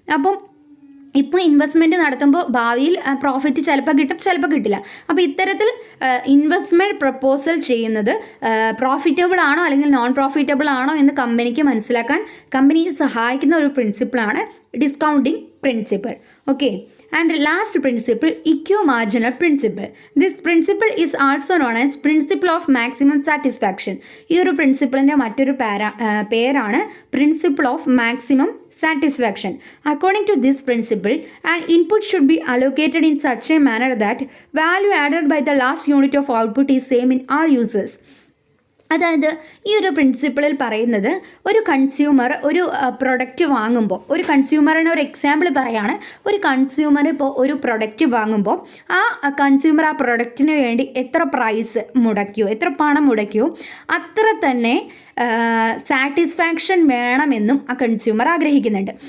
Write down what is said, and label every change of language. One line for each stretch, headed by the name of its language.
Malayalam: അപ്പം ഇപ്പോൾ ഇൻവെസ്റ്റ്മെൻറ്റ് നടത്തുമ്പോൾ ഭാവിയിൽ പ്രോഫിറ്റ് ചിലപ്പോൾ കിട്ടും, ചിലപ്പോൾ കിട്ടില്ല. അപ്പോൾ ഇത്തരത്തിൽ ഇൻവെസ്റ്റ്മെൻറ്റ് പ്രപ്പോസൽ ചെയ്യുന്നത് പ്രോഫിറ്റബിൾ ആണോ അല്ലെങ്കിൽ നോൺ പ്രോഫിറ്റബിൾ ആണോ എന്ന് കമ്പനിക്ക് മനസ്സിലാക്കാൻ കമ്പനിയെ സഹായിക്കുന്ന ഒരു പ്രിൻസിപ്പിളാണ് discounting principle.
English: Okay, and last principle, equimarginal principle. This principle is also known as principle of maximum satisfaction.
Malayalam: ഈ ഒരു പ്രിൻസിപ്പിളിൻ്റെ മറ്റൊരു പേരാണ്
English: Principle of maximum satisfaction. According to this principle, an input should be allocated in such a manner that value added by the last unit of output is same in all users.
Malayalam: അതായത് ഈ ഒരു പ്രിൻസിപ്പിളിൽ പറയുന്നത് ഒരു consumer ഒരു product വാങ്ങുമ്പോൾ, ഒരു കൺസ്യൂമറിന് ഒരു example പറയുകയാണ്, ഒരു കൺസ്യൂമർ ഇപ്പോൾ ഒരു പ്രൊഡക്റ്റ് വാങ്ങുമ്പോൾ ആ കൺസ്യൂമർ ആ പ്രൊഡക്റ്റിന് വേണ്ടി എത്ര പ്രൈസ് മുടക്കിയോ, എത്ര പണം മുടക്കിയോ അത്ര തന്നെ സാറ്റിസ്ഫാക്ഷൻ വേണമെന്നും ആ കൺസ്യൂമർ ആഗ്രഹിക്കുന്നുണ്ട്.